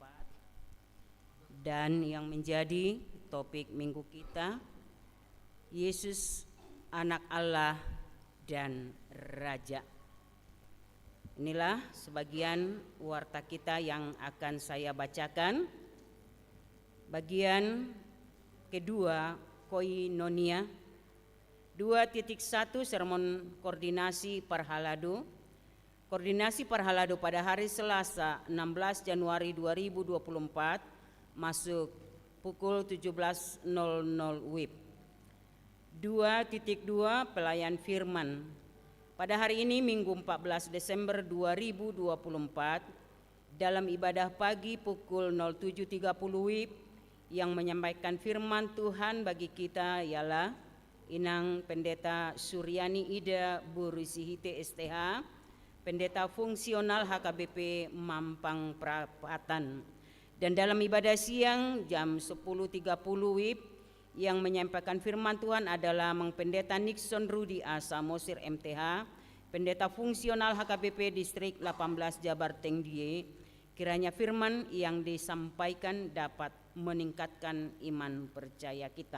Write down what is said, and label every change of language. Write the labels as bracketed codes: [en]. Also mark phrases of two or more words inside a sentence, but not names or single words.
[id] Dan yang menjadi topik minggu kita, Yesus anak Allah dan Raja. Inilah sebagian warta kita yang akan saya bacakan. Bagian kedua, koinonia. 2.1 sermon koordinasi Parhalado. Koordinasi Parhalado pada hari Selasa 16 Januari 2024 masuk pukul 17.00 WIB. 2.2 pelayan firman. Pada hari ini Minggu 14 Desember 2024 dalam ibadah pagi pukul 07.30 WIB yang menyampaikan firman Tuhan bagi kita ialah Inang Pendeta Suryani Ida Burisihite STH, Pendeta Fungsional HKBP Mampang Perapatan. Dan dalam ibadah siang jam 10.30 WIB yang menyampaikan firman Tuhan adalah Mang Pendeta Nixon Rudi A. Samosir MTH, Pendeta Fungsional HKBP Distrik 18 Jabar Tengdie. Kiranya firman yang disampaikan dapat meningkatkan iman percaya kita.